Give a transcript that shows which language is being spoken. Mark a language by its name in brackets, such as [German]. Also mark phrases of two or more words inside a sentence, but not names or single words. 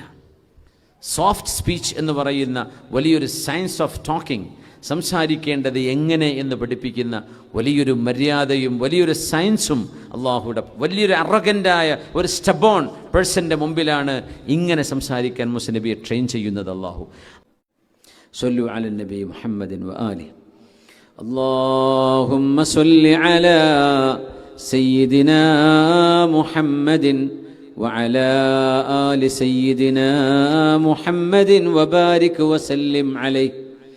[English] soft speech [Malayalam] എന്ന് പറയുന്ന വലിയൊരു [English] science of talking, [Malayalam] സംസാരിക്കേണ്ടത് എങ്ങനെ എന്ന് പഠിപ്പിക്കുന്ന വലിയൊരു മര്യാദയും വലിയൊരു സയൻസും അള്ളാഹുയുടെ വലിയൊരു അറഗൻ്റായ ഒരു [English] stubborn person's [Malayalam] മുമ്പിലാണ് ഇങ്ങനെ സംസാരിക്കാൻ മൂസ നബിയെ ട്രെയിൻ ചെയ്യുന്നത് അള്ളാഹു. [Arabic] صلوا على النبي محمد وآله. اللهم صل على سيدنا محمد وعلى آل سيدنا محمد وبارك وسلم عليه.